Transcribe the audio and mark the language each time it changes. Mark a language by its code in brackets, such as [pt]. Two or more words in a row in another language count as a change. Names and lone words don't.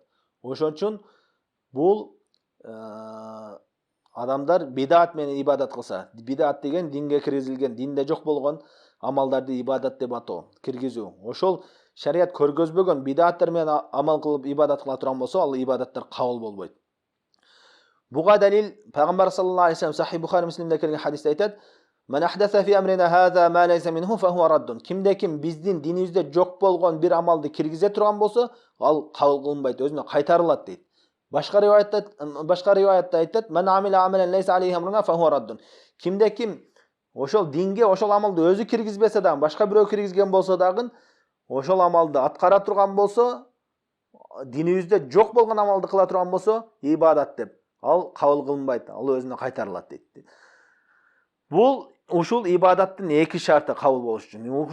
[ky] Ошон үчүн бул адамдар бидат менен ибадат кылса, бидат деген динге киргизилген, динде жок болгон амалдарды ибадат деп атоо, киргизүү. Ошол шарият көргөзбөгөн бидаттар менен амал кылып ибадат кыла турган болсо, ал ибадаттар кабыл болбойт. Буга далил Пайгамбар [ar] صلى الله عليه وسلم [ky] Сахih Бухари Муслимде келген хадисте айтат: [ar] "من أحدث في أمرنا هذا ما ليس منه فهو رد." [ky] Кимде-ким биздин динибизде жок болгон бир амалды киргизе турган болсо, ал кабыл кылынбайт, өзүнө кайтарылат дейт. [ar] Башка риваятта айтат: "من عمل عملا ليس عليه أمرنا فهو رد." [ky] Кимде-ким ошол динге ошол амалды өзү киргизбесе дагы, башка бирөө киргизген болсо дагы, ошол амалды аткара турган болсо, динибизде жок болгон амалды кыла турган болсо, ибадат деп ал кабыл кылынбайт, ал өзүнө кайтарылат дейт. Бул ушул ибадаттын 2 шарты кабыл болуш үчүн.